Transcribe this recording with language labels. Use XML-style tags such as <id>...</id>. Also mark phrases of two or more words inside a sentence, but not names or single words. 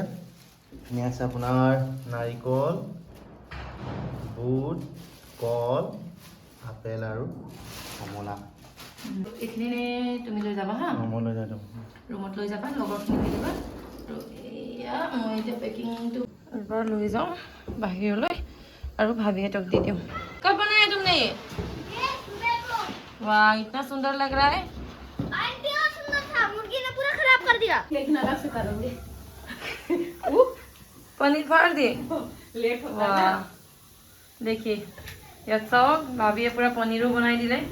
<as>এনে আছে আপোনাৰ নাৰিকল, বুট, কল, আপেল আৰু কমলা। এইখিনি তুমি লৈ যাবা হা, মই লৈ যাওঁ ৰুমত লৈ যাবা, লগৰখিনি দি দিবা। আৰু এয়া মই এতিয়া পেকিংটো এবাৰ লৈ যাওঁ বাহিৰলৈ আৰু ভাবিহঁতক দি দিওঁ।</as> <hi>कब बनाया तुमने ये? वाह इतना सुंदर लग रहा है। आंटी और सुंदर था, मुर्गी ने पूरा खराब कर दिया। लेकिन अलग से करूंगी। पनीर फाड़ दिए, लेट होता है ना। देखिए ये सब भाभी ये पूरा पनीर बनाई दी है।</hi>